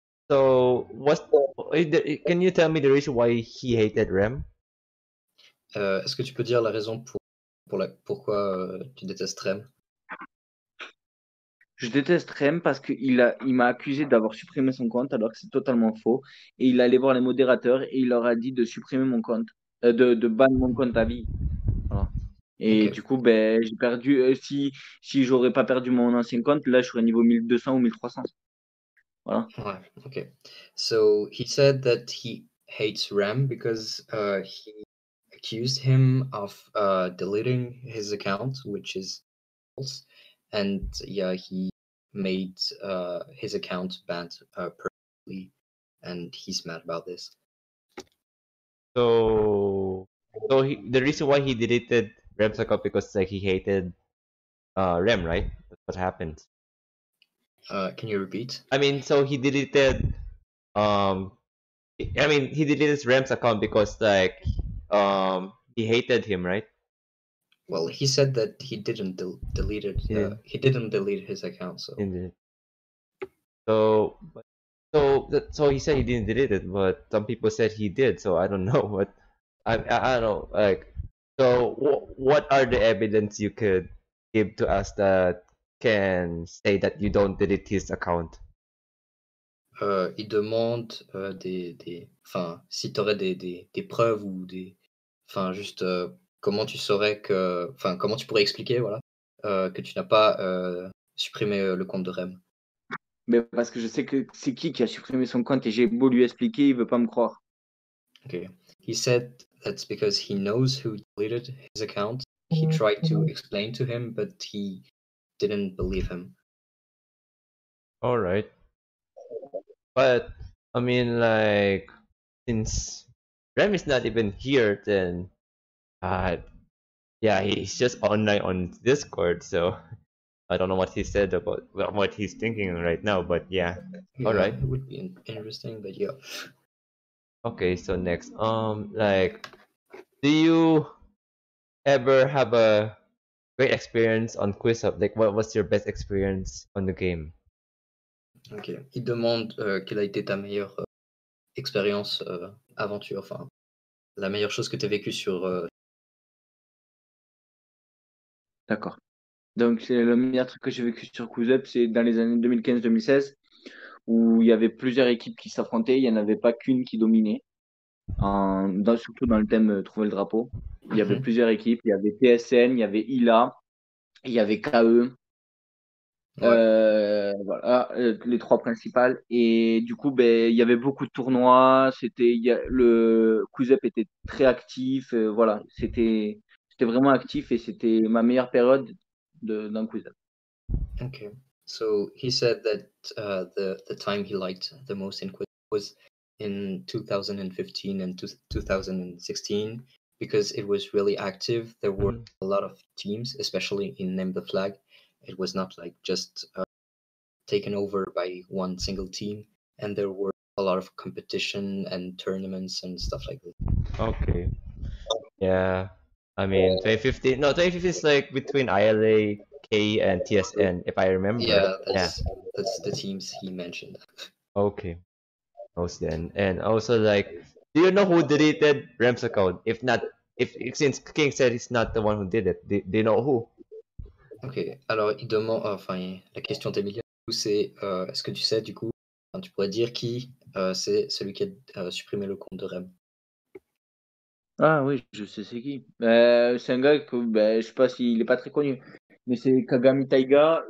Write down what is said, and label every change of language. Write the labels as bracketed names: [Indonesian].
[English] So, can you tell me the reason why he hated Rem? [French] Est-ce que tu peux dire la raison Pourquoi tu détestes Rem? Je déteste Rem parce il m'a accusé d'avoir supprimé son compte alors que c'est totalement faux. Et il allait voir les modérateurs et il leur a dit de supprimer mon compte, de ban mon compte à vie. Voilà. Et Ok. du coup, ben, j'ai perdu. Si j'aurais pas perdu mon ancien compte, là, je serais niveau 1200 ou 1300. Voilà. Ouais, okay. [English] So he said that he hates Rem because he accused him of deleting his account, which is false. And yeah, he made his account banned permanently, and he's mad about this. So the reason why he deleted Rem's account because like he hated Rem, right? That's what happened. Can you repeat? I mean, so he deleted um he deleted Rem's account because like he hated him, right? Well, he said that he didn't delete it. Yeah. He didn't delete his account, so Indeed. So so he said he didn't delete it, but some people said he did. So I don't know what I don't know. Like, so what are the evidence you could give to us that can say that you don't delete his account? [French] il demande enfin, si tu aurais des preuves ou enfin, juste comment tu saurais enfin, comment tu pourrais expliquer, voilà, que tu n'as pas supprimé le compte de Rem. Mais parce que je sais que c'est qui a supprimé son compte et j'ai beau lui expliquer, il veut pas me croire. [English] Okay. He said that's because he knows who deleted his account. He tried to explain to him, but he didn't believe him. All right, but I mean, like, since Rem is not even here, then yeah, he's just online on Discord, so I don't know what he said about what he's thinking right now, but yeah. Yeah, All right. it would be interesting, but yeah. Okay, so next, like, do you ever have a great experience on QuizHub? Like, what was your best experience on the game? Ok. [French] Il demande quelle a été ta meilleure expérience, aventure, enfin, la meilleure chose que tu as vécue sur. D'accord. Donc, c'est le meilleur truc que j'ai vécu sur QuizUp, c'est dans les années 2015-2016, où il y avait plusieurs équipes qui s'affrontaient. Il n'y en avait pas qu'une qui dominait, surtout dans le thème Trouver le drapeau. Il y avait plusieurs équipes. Il y avait TSN, il y avait ILA, il y avait KE. Voilà, les trois principales. Et du coup, ben, il y avait beaucoup de tournois. Le QuizUp était très actif. Voilà, c'était vraiment actif et c'était ma meilleure période dans QuizUp. [English] Okay. So he said that the time he liked the most in Quiz was in 2015 and 2016 because it was really active. There were a lot of teams, especially in Name the Flag. It was not like just taken over by one single team, and there were a lot of competition and tournaments and stuff like that. Okay. Yeah. I mean, 2015. No, 2015 is like between ILA, K, and TSN, if I remember. Yeah, that's the teams he mentioned. Okay. Most then. And also, like, do you know who deleted Rem's account? If not, if since King said he's not the one who did it, do you know who? [French] Ok, alors il demande, enfin, la question d'Emilia, c'est est-ce que tu sais, du coup, enfin, tu pourrais dire qui c'est celui qui a supprimé le compte de Rem? Ah oui, je sais c'est qui. C'est un gars que je sais pas s'il est pas très connu, mais c'est Kagami Taiga.